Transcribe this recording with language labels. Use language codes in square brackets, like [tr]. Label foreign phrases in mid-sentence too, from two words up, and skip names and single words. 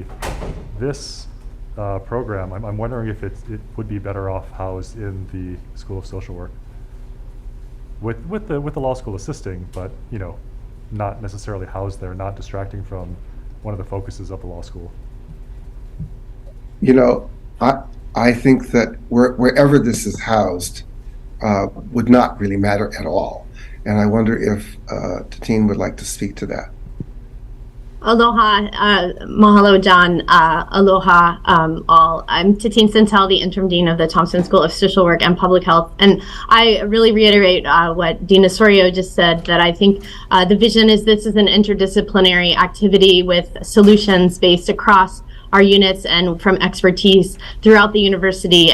[en] This program, I'm wondering if it would be better off housed in the School of Social Work, with the law school assisting, but not necessarily housed there, not distracting from one of the focuses of the law school. I think that wherever this is housed would not really matter at all. And I wonder if Tatine would like to speak to that. [haw] Aloha, mahalo, John. [en] Aloha, all. I'm Tatine Santel, the interim dean of the Thompson School of Social Work and Public Health. And I really reiterate what Dean Osorio just said, that I think the vision is this is an interdisciplinary activity with solutions based across our units and from expertise throughout the university.